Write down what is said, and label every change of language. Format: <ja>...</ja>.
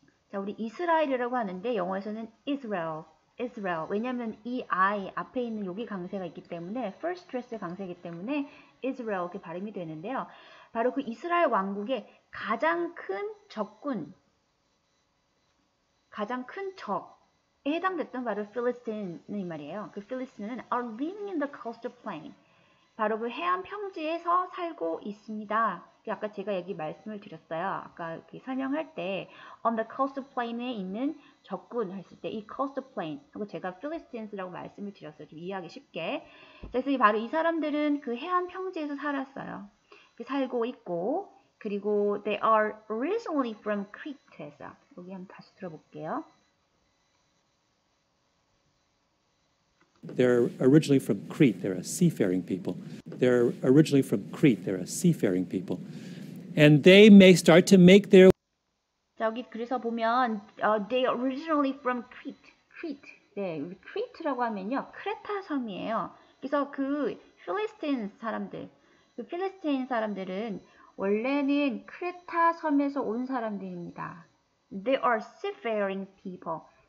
<ko>자, 우리 이스라엘이라고 하는데 영어에서는 Israel. 왜냐면 이 I 앞에 있는 여기 강세가 있기 때문에 first stress 강세이기 때문에 Israel 이렇게 발음이 되는데요. 바로 그 이스라엘 왕국의 가장 큰 적군, 가장 큰 적에 해당됐던 바로 필리스틴은 이 말이에요. 그 필리스틴은</ko> <en>are living in the coastal plain.</en> <ko>바로 그 해안 평지에서 살고 있습니다. 아까 제가 여기 말씀을 드렸어요. 아까 설명할 때 on the coastal plain에 있는 적군 했을 때 이 coastal plain 하고 제가 Philistines라고 말씀을 드렸어요. 좀 이해하기 쉽게. 그래서 바로 이 사람들은 그 해안 평지에서 살았어요. 살고 있고, 그리고</ko> <en>they are originally from Crete</en> <ko>해서 여기 한번 다시 들어볼게요.</ko> <en>They're originally from Crete. They're a seafaring people. They're originally from Crete. They're a seafaring people. And they may start to make their.</en> <ko>자, 여기 그래서 보면</ko> <en>they are originally from Crete.</en> <ko>네, Crete라고 하면요, 크레타 섬이에요. 그래서 그 필리스틴 사람들, 그 필리스틴 사람들은 원래는 크레타 섬에서 온 사람들입니다.</ko> <en>They are seafaring people.</en>